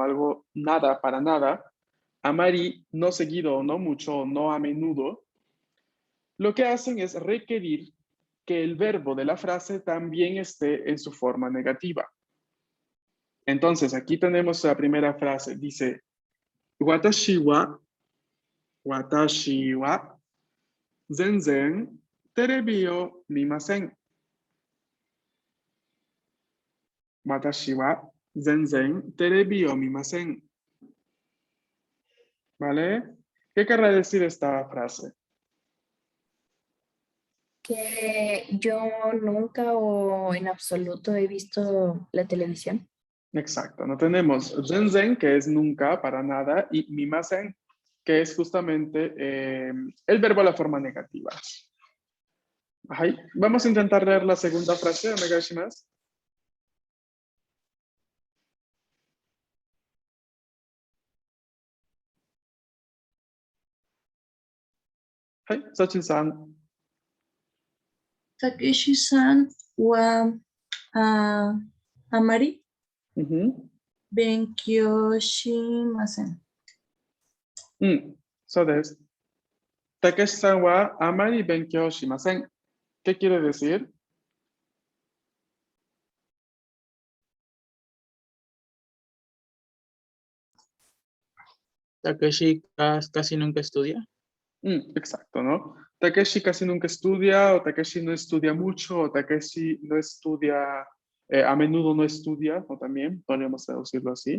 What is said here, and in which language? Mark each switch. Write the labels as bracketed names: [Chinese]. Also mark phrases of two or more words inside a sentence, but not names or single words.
[Spanish] Algo nada para nada. Amari, no seguido, no mucho, no a menudo. Lo que hacen es requerir que el verbo de la frase también esté en su forma negativa. Entonces, aquí tenemos la primera frase. Dice, [Japanese] 私は全然テレビを見ません. 私は全然テレビを見ません. [Spanish] ¿Vale? ¿Qué querrá decir esta frase? Que yo nunca o en absoluto he visto la televisión. Exacto, no tenemos zenzen, que es nunca, para nada, y mimasen, que es justamente el verbo a la forma negativa. Ajá. Vamos a intentar leer la segunda frase, onegaishimasu. [Japanese] はい、Sachin-san. たけしさんはあまり [Spanish] Ujú. [Japanese] 勉強しません. そうです。たけしさんはあまり勉強しません. [Spanish] ¿Qué quiere decir? Takeshi casi nunca estudia. Exacto, ¿no? Takeshi casi nunca estudia, o Takeshi no estudia mucho, o Takeshi no estudia, a menudo no estudia, o también podríamos traducirlo así.